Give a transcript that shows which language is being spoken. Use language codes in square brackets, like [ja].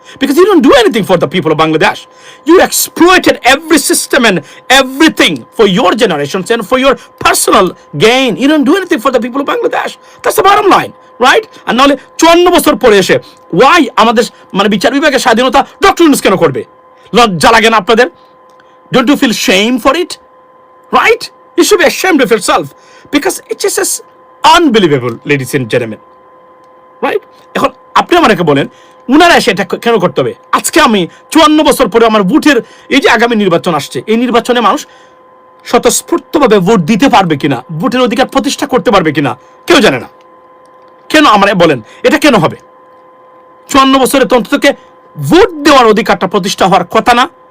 [en] Because you don't do anything for the people of Bangladesh. You exploited every system and everything for your generations and for your personal gain. You don't do anything for the people of Bangladesh. That's the bottom line, right? [bn] And now 54 বছর পরে এসে why আমাদের মানে বিচার বিভাগের স্বাধীনতা doctor Yunus কেন করবে? লজ্জা লাগে না আপনাদের? [en] Don't you feel shame for it? Right? You should be ashamed of yourself because it just is unbelievable, ladies and gentlemen. Right? [bn] এখন আপনি আমাকে বলেন উনারা এসে এটা কেন করতে হবে? আজকে আমি 54 বছর পরে আমার ভোটের এই যে আগামী নির্বাচন আসছে, এই নির্বাচনে মানুষ স্বতঃস্ফূর্তভাবে ভোট দিতে পারবে কিনা, ভোটের অধিকার প্রতিষ্ঠা করতে পারবে কিনা কেউ জানে না। কেন আমার বলেন এটা কেন হবে? 54 বছরে তো অন্ততকে ভোট দেওয়ার অধিকারটা প্রতিষ্ঠা হওয়ার কথা না?